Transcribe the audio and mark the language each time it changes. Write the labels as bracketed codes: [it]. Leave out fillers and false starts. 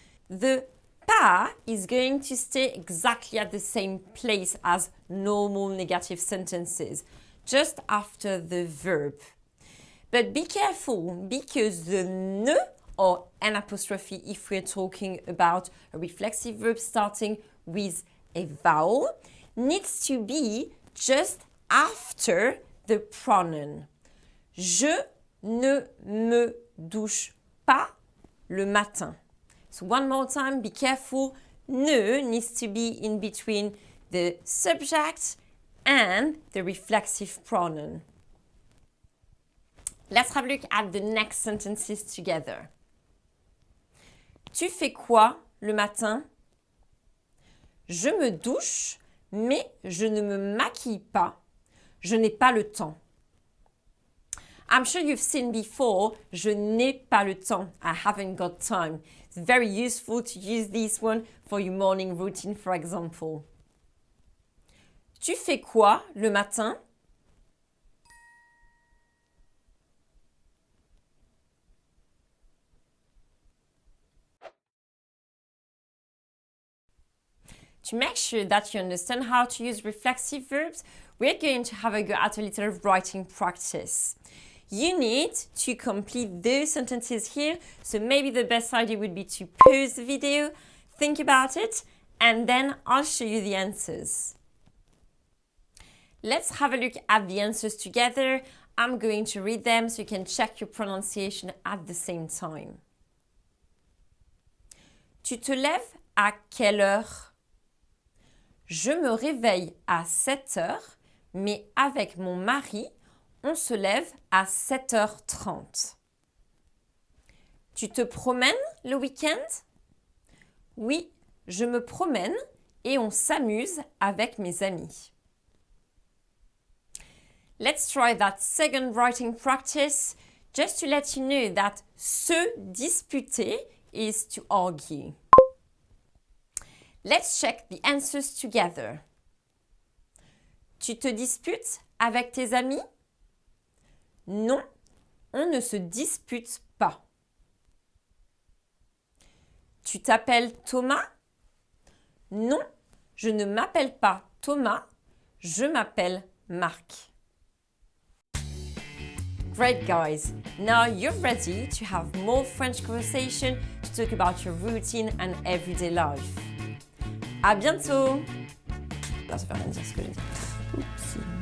[en] The pas is going to stay exactly at the same place as normal negative sentences, just after the verb. But be careful because the ne or an apostrophe if we're talking about a reflexive verb starting with a vowel, needs to be just after the pronoun. [fr] Je ne me douche pas le matin. [en] So one more time, be careful. Ne needs to be in between the subject and the reflexive pronoun. Let's have a look at the next sentences together. [fr] Tu fais quoi le matin? Je me douche, mais je ne me maquille pas. Je n'ai pas le temps. [en] I'm sure you've seen before, [fr] je n'ai pas le temps. [en] I haven't got time. It's very useful to use this one for your morning routine, for example. [fr] Tu fais quoi le matin? [en] To make sure that you understand how to use reflexive verbs, we're going to have a go at a little writing practice. You need to complete those sentences here, so maybe the best idea would be to pause the video, think about it, and then I'll show you the answers. Let's have a look at the answers together. I'm going to read them so you can check your pronunciation at the same time. [fr] Tu te lèves à quelle heure? Je me réveille à 7 heures, mais avec mon mari, on se lève à 7h30. Tu te promènes le week-end? Oui, je me promène et on s'amuse avec mes amis. [en] Let's try that second writing practice just to let you know that se disputer is to argue. Let's check the answers together. [fr] Tu te disputes avec tes amis? Non, on ne se dispute pas. Tu t'appelles Thomas? Non, je ne m'appelle pas Thomas, je m'appelle Marc. [en] Great guys, now you're ready to have more French conversation to talk about your routine and everyday life. [fr] À bientôt! Là, ça fait rien dire ce que j'ai dit. Oups.